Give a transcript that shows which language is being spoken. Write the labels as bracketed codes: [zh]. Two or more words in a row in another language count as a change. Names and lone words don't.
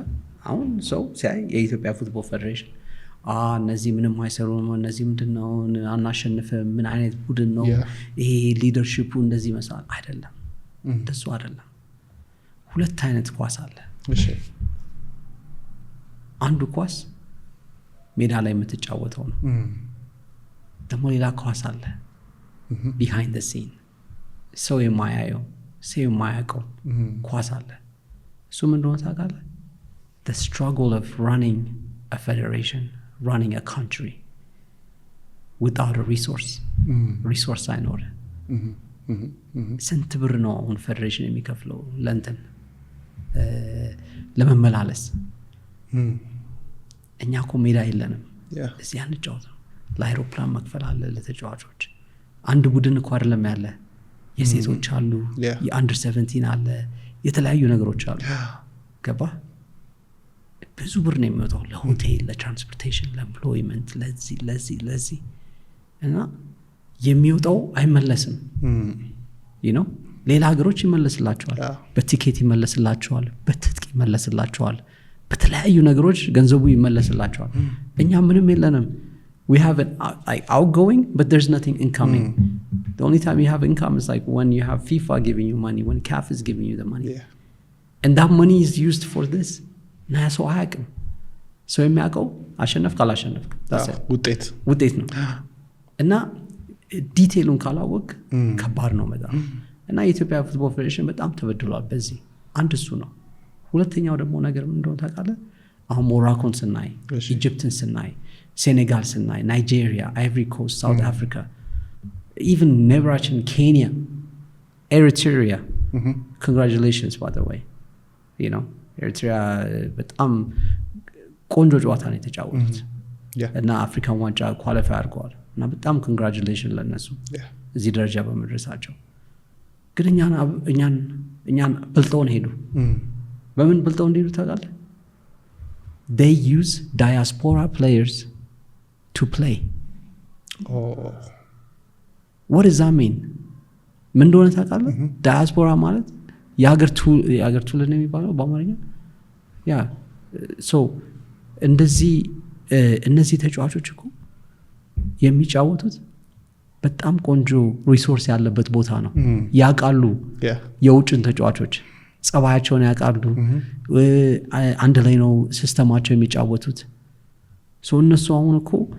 [am] አሁን ሰው ሲያይ የኢትዮጵያ ፉትቦል ፌደሬሽን እነዚህ ምንም አይሰሩም፣ እነዚህ ምንድነው አናሸንፍም፣ ምን አይነት ቡድን ነው ይሄ፣ ሊደርሺፑ እንደዚህ መስዋል አይደለም። እንደሱ አይደለም። ሁለት አይነት ኳስ አለ። እሺ አንዱ ኳስ ሜዳ ላይ የምትጫወተው ነው። ደግሞ ሌላ ኳስ አለ [en] behind the scene [am] ሰው የማያየው ሰው የማያውቀው ኳስ አለ። እሱ ምን እንደሆነ ታውቃለህ? [en] the struggle of running a federation, running a country without a resource [am] አይኖር። ስንት ብር ነው አሁን ፌደሬሽን የሚከፍለው ለእንትን ለመመላለስ? እኛ እኮ ሜዳ የለንም፣ እዚህ አንጫወትም። ለአይሮፕላን መክፈል አለ ለተጫዋቾች። አንድ ቡድን እኮ አይደለም ያለ፣ የሴቶች አሉ፣ የአንደር 17 አለ፣ የተለያዩ ነገሮች አሉ። ገባ? ብዙ ብር ነው የሚወጣው ለሆቴል፣ ለትራንስፖርቴሽን፣ ለኤምፕሎይመንት፣ ለዚህ እና የሚወጣው አይመለስም። [en] you know [am] ሌላ ሀገሮች ይመለስላቸዋል፣ በቲኬት ይመለስላቸዋል፣ በትጥቅ ይመለስላቸዋል፣ በተለያዩ ነገሮች ገንዘቡ ይመለስላቸዋል። እኛ ምንም የለንም። [en] we have an outgoing but there's nothing incoming. The only time you have income is like when you have FIFA giving you money, when CAF is giving you the money, and that money is used for this. [am] ና ሰው አያውቅም። ሰው የሚያውቀው አሸነፍ ካላሸነፍ ውጤት ነው። እና ዲቴሉን ካላወቅ ከባድ ነው በጣም። እና የኢትዮጵያ ፉትቦል ፌዴሬሽን በጣም ተበድሏል በዚህ። አንድ እሱ ነው። ሁለተኛው ደግሞ ነገር ምን እንደሆነ ታውቃለህ? አሁን ሞሮኮን ስናይ፣ ኢጅፕትን ስናይ፣ ሴኔጋል ስናይ፣ ናይጄሪያ፣ አይቮሪ ኮስት፣ ሳውት አፍሪካ፣ ኢቨን ኔብራችን ኬንያ፣ ኤሪትሪያ [en] congratulations by the way, you know [am] ኤርትራ በጣም ቆንጆ ጨዋታ ነው የተጫወቱት እና አፍሪካን ዋንጫ ኳሊፋይ አድርገዋል። እና በጣም ኮንግራቹሌሽን ለነሱ እዚህ ደረጃ በመድረሳቸው። ግን እኛን በልጠውን ሄዱ። በምን በልጠው እንደሄዱ ታውቃለህ? [en] they use diaspora players to play. what does that mean? [am] ምን እንደሆነ ታውቃለህ? ዳያስፖራ ማለት የሀገር ቱል ነው የሚባለው በአማርኛ። ያ ሶ እነዚህ ተጫዋቾች እኮ የሚጫወቱት በጣም ቆንጆ ሪሶርስ ያለበት ቦታ ነው። ያውቃሉ የውጭን ተጫዋቾች ጸባያቸውን ያውቃሉ። አንድ ላይ ነው ሲስተማቸው የሚጫወቱት። እነሱ አሁን እኮ